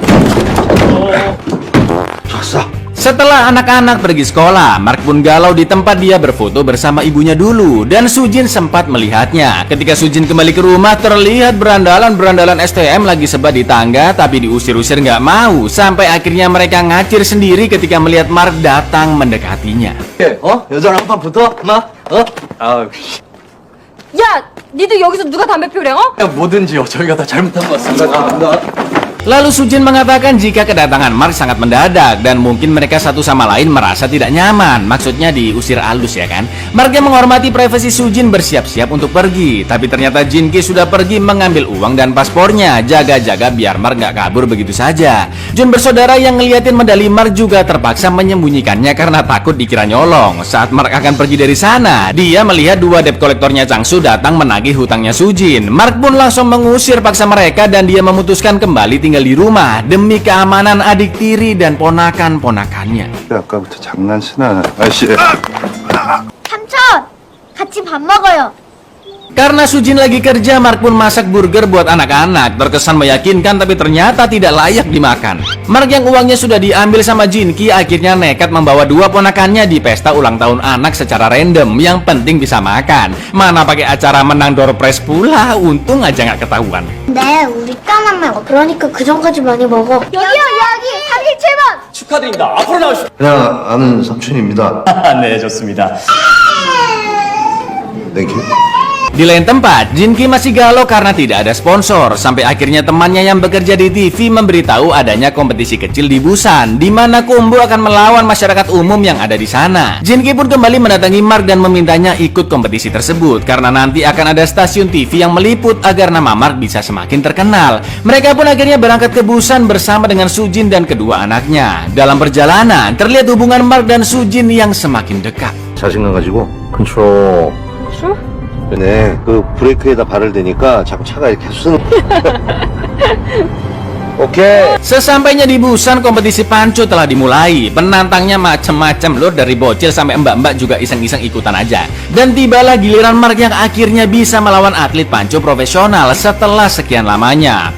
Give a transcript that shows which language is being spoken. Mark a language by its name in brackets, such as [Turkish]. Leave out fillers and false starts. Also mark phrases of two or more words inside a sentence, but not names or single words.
[Indonesian] Setelah anak-anak pergi sekolah, Mark pun galau di tempat dia berfoto bersama ibunya dulu. Dan Sujin sempat melihatnya. Ketika Sujin kembali ke rumah, terlihat berandalan-berandalan STM lagi sebat di tangga, tapi diusir-usir nggak mau. Sampai akhirnya mereka ngacir sendiri ketika melihat Mark datang mendekatinya. [Korean] 여자랑 한판 붙어? 마? 야, 니들 여기서 누가 담배 피우래? 그냥 뭐든지요. 저희가 다 잘못한 것 같습니다. [Indonesian] Lalu Sujin mengatakan jika kedatangan Mark sangat mendadak dan mungkin mereka satu sama lain merasa tidak nyaman. Maksudnya diusir halus ya kan. Mark yang menghormati privasi Sujin bersiap-siap untuk pergi. Tapi ternyata Jin Ki sudah pergi mengambil uang dan paspornya. Jaga-jaga biar Mark nggak kabur begitu saja. Jun bersaudara yang ngeliatin medali Mark juga terpaksa menyembunyikannya karena takut dikira nyolong. Saat Mark akan pergi dari sana, dia melihat dua debt kolektornya Changsu datang menagih hutangnya Sujin. Mark pun langsung mengusir paksa mereka dan dia memutuskan kembali tinggal di rumah demi keamanan adik tiri dan ponakan-ponakannya. [Korean] 아까부터 장난치나 아씨. 삼촌, 같이 밥 먹어요. [Indonesian] Karena Sujin lagi kerja, Mark pun masak burger buat anak-anak. Terkesan meyakinkan tapi ternyata tidak layak dimakan. Mark yang uangnya sudah diambil sama Jin Ki akhirnya nekat membawa dua ponakannya di pesta ulang tahun anak secara random. Yang penting bisa makan. Mana pakai acara menang [English] door prize [Indonesian] pula, untung aja nggak ketahuan. [Korean] 네, 우리 까만 말. 그러니까 그 전까지 많이 먹어. 여기요, 여기 37번. 축하드립니다. 앞으로 나오시죠. 그냥 아는 삼촌입니다. 네, 좋습니다. 땡큐. [Indonesian] Di lain tempat, Jin Ki masih galau karena tidak ada sponsor. Sampai akhirnya temannya yang bekerja di TV memberitahu adanya kompetisi kecil di Busan, di mana Kumbu akan melawan masyarakat umum yang ada di sana. Jin Ki pun kembali mendatangi Mark dan memintanya ikut kompetisi tersebut karena nanti akan ada stasiun TV yang meliput agar nama Mark bisa semakin terkenal. Mereka pun akhirnya berangkat ke Busan bersama dengan Sujin dan kedua anaknya. Dalam perjalanan, terlihat hubungan Mark dan Sujin yang semakin dekat. [Korean] 자신감 가지고 컨트롤. 네, 그 브레이크에다 발을 대니까 자꾸 차가 이렇게 쓰는. [Indonesian] Oke. Sesampainya di Busan, kompetisi panco telah dimulai. Penantangnya macem-macem loh, dari bocil sampai mbak-mbak juga iseng-iseng ikutan aja. Dan tibalah giliran Mark yang akhirnya bisa melawan atlet panco profesional setelah sekian lamanya.